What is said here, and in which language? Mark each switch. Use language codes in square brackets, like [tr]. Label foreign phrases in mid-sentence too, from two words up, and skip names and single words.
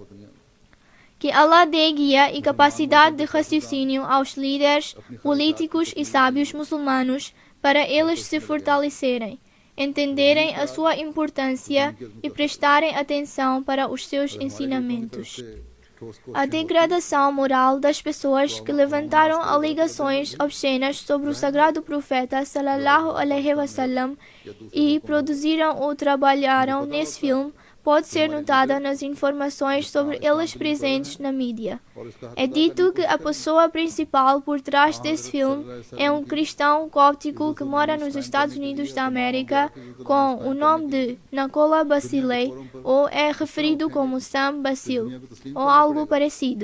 [pt] Que Allah dê guia e capacidade de raciocínio aos líderes, políticos e sábios muçulmanos para eles se fortalecerem, entenderem a sua importância e prestarem atenção para os seus ensinamentos. A degradação moral das pessoas que levantaram alegações obscenas sobre o sagrado profeta [ar] صلى الله عليه وسلم [pt] e produziram ou trabalharam nesse filme pode ser notada nas informações sobre eles presentes na mídia. É dito que a pessoa principal por trás desse filme é um cristão cóptico que mora nos Estados Unidos da América com o nome de Nakola Basile, ou é referido como Sam Basil, ou algo parecido.